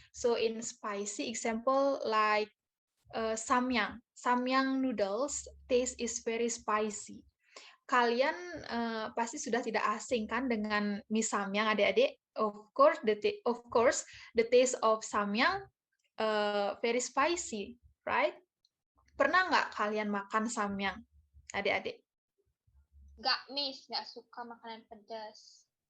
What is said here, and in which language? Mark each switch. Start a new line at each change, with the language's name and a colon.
English: So in spicy example like samyang. Samyang noodles taste is very spicy.
Indonesian: Kalian pasti sudah tidak asing kan dengan mie samyang adik-adik?
English: Of course the taste of samyang very spicy, right?
Indonesian: Pernah nggak kalian makan samyang, adik-adik? Nggak, Miss. Nggak suka makanan pedas.